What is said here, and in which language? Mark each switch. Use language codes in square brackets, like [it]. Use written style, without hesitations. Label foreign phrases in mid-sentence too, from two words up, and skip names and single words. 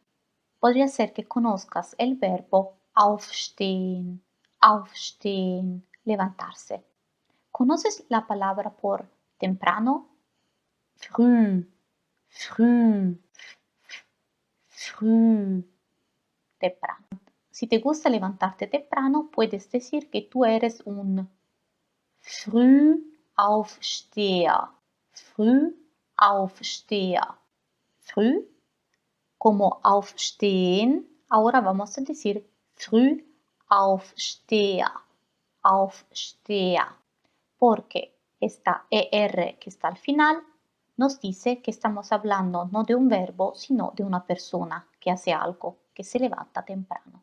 [es] Podría ser que conozcas el verbo [de] aufstehen, aufstehen, [es] levantarse. ¿Conoces la palabra por temprano? [de] Früh, früh, früh, [es] temprano. Si te gusta levantarte temprano, puedes decir que tú eres un Frühaufsteher. [de] Frühaufsteher. Früh como aufstehen. [es] Ahora vamos a decir Frühaufsteher. [de] Aufsteher. [es] Porque esta ER que está al final nos dice que estamos hablando no de un verbo, sino de una persona que hace algo, que se levanta temprano.